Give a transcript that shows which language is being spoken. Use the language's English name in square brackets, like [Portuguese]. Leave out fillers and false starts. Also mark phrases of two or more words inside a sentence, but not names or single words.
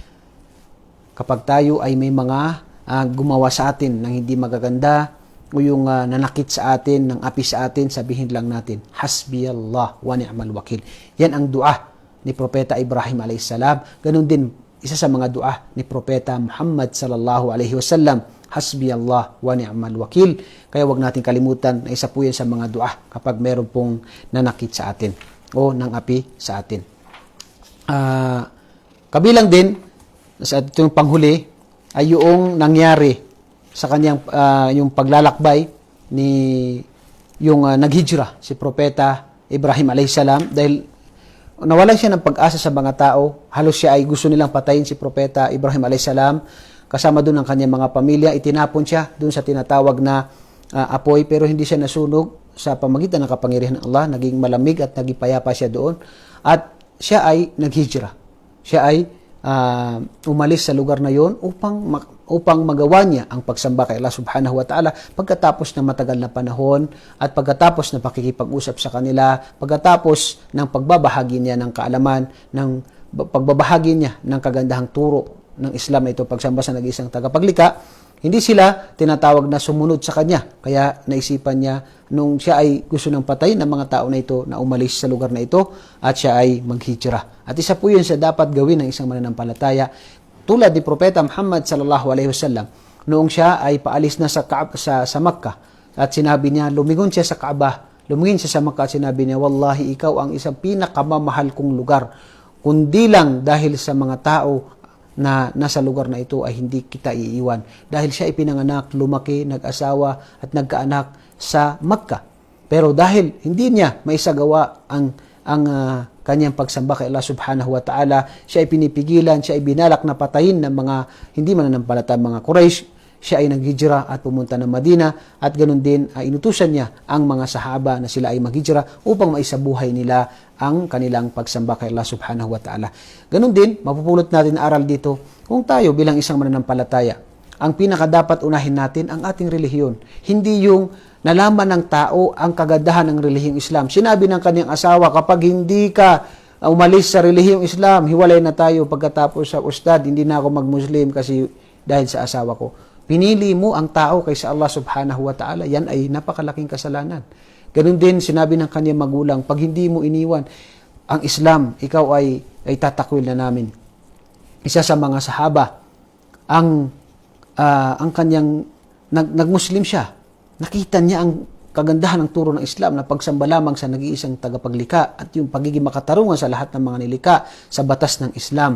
[Filipino] Kapag tayo ay may mga gumawa sa atin ng hindi magaganda, o yung nanakit sa atin, ng api sa atin, sabihin lang natin, [Arabic] حسبي الله ونعم الوكيل. [Filipino] Yan ang dua ni Propeta Ibrahim [Arabic] عليه السلام. [Filipino] Ganun din, isa sa mga dua ni Propeta Muhammad [Arabic] صلى الله عليه وسلم, حسبي الله ونعم الوكيل. [Filipino] Kaya wag natin kalimutan na isa po yan sa mga dua kapag meron pong nanakit sa atin o nang api sa atin. Kabilang din sa itong panghuli ay yung nangyari sa kanyang yung paglalakbay ni yung naghijra si Propeta Ibrahim [Arabic] عليه السلام, [Filipino] dahil nawalan siya ng pag-asa sa mga tao. Halos siya ay gusto nilang patayin si Propeta Ibrahim [Arabic] عليه السلام, [Filipino] kasama doon ang kanyang mga pamilya. Itinapon siya doon sa tinatawag na apoy, pero hindi siya nasunog sa pamagitan ng kapangyarihan ng Allah. Naging malamig at naging payapa siya doon, at siya ay naghijra. Siya ay umalis sa lugar na yon upang magawa niya ang pagsamba kay Allah [Arabic] سبحانه وتعالى [Filipino] pagkatapos ng matagal na panahon at pagkatapos ng pakikipag-usap sa kanila, pagkatapos ng pagbabahagi niya ng kaalaman, ng pagbabahagi niya ng kagandahang turo ng Islam, ito pagsamba sa nag-iisang tagapaglikha. Hindi sila tinatawag na sumunod sa kanya. Kaya naisipan niya nung siya ay gusto ng patayin ng mga tao na ito na umalis sa lugar na ito at siya ay maghijra. At isa po yun sa dapat gawin ng isang mananampalataya. Tulad ni Propeta Muhammad [Arabic] صلى الله عليه وسلم, [Filipino] noong siya ay paalis na sa Makkah at sinabi niya, lumingon siya sa Kaaba, lumingin siya sa Makkah at sinabi niya, wallahi ikaw ang isang pinakamamahal kong lugar. Kundi lang dahil sa mga tao na nasa lugar na ito ay hindi kita iiwan. Dahil siya ay pinanganak, lumaki, nag-asawa at nagkaanak sa Makkah. Pero dahil hindi niya maisagawa ang kanyang pagsamba kay Allah [Arabic] سبحانه وتعالى, [Filipino] siya ay pinipigilan, siya ay binalak na patayin ng mga hindi mananampalatayang mga Quraysh. Siya ay naghijra at pumunta ng Madina, at ganoon din inutusan niya ang mga sahaba na sila ay maghijra upang maisabuhay nila ang kanilang pagsamba kay Allah [Arabic] سبحانه وتعالى. [Filipino] Ganoon din, mapupulot natin na aral dito, kung tayo bilang isang mananampalataya, ang pinakadapat unahin natin ang ating relihiyon. Hindi yung nalaman ng tao ang kagandahan ng relihiyong Islam. Sinabi ng kanyang asawa, kapag hindi ka umalis sa relihiyong Islam, hiwalay na tayo. Pagkatapos sa ustad, hindi na ako mag-Muslim kasi dahil sa asawa ko. Pinili mo ang tao kaysa Allah [Arabic] سبحانه وتعالى, [Filipino] yan ay napakalaking kasalanan. Ganun din sinabi ng kanyang magulang, pag hindi mo iniwan ang Islam, ikaw ay tatakwil na namin. Isa sa mga sahaba, ang kanyang nag-Muslim siya, nakita niya ang kagandahan ng turo ng Islam na pagsamba lamang sa nag-iisang tagapaglikha at yung pagiging makatarungan sa lahat ng mga nilikha sa batas ng Islam.